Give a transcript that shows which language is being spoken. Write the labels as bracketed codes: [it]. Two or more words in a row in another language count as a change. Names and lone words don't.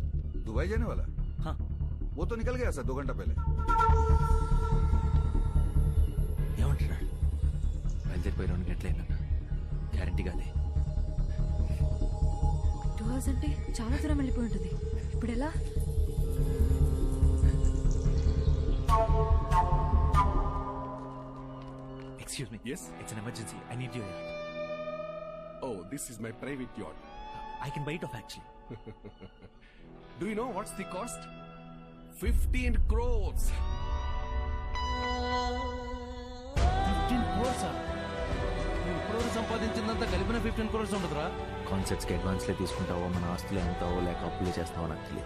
[hi] दुबई जाने वाला? हाँ. वो तो निकल गया सर 2 घंटा पहले. [te] ఏమంటున్నాడు? బయలుదేరిపోయి 2 గంటలైందన్న. గ్యారంటీగా అదే. 2 hours అంటే చాలా దూరం వెళ్ళిపోయి ఉంటుంది. ఇప్పుడు ఎలా? [en] Excuse me. Yes? It's an emergency. I need your yacht. Oh, this is my private yacht. I can buy it off actually. Do you know what's the cost? 15 crores. 15 crores? [te] ఇప్పుడు సంపాదించిందంతా కలిపిన 15 crores ఉండదురా. కాన్సెప్ట్స్కి అడ్వాన్స్లే తీసుకుంటావో, మన ఆస్తులే అమ్ముతావో, లేక అప్పులే చేస్తావో నాకు తెలియదు.